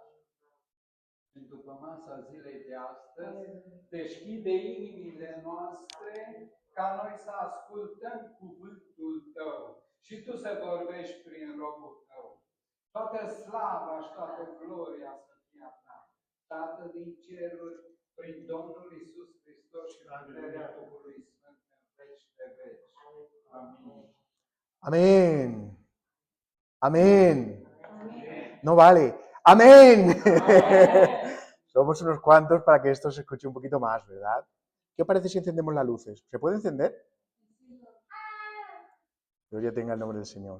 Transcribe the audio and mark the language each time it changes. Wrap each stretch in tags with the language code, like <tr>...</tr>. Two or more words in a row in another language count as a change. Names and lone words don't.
<ro>Și după masa zilei de astăzi, deschide inimile noastre ca noi să ascultăm cuvântul Tău și Tu să vorbești prin robul Tău. Toată slava și toată gloria să fie a Ta, Tată din ceruri, prin Domnul Iisus Hristos și puterea Duhului Sfânt în veci de veci. Amin.</ro> <es>Amén. Amén. No vale. Amén. Somos unos cuantos para que esto se escuche un poquito más, ¿verdad? ¿Qué os parece si encendemos las luces? ¿Se puede encender? Gloria tenga el nombre del Señor.</es>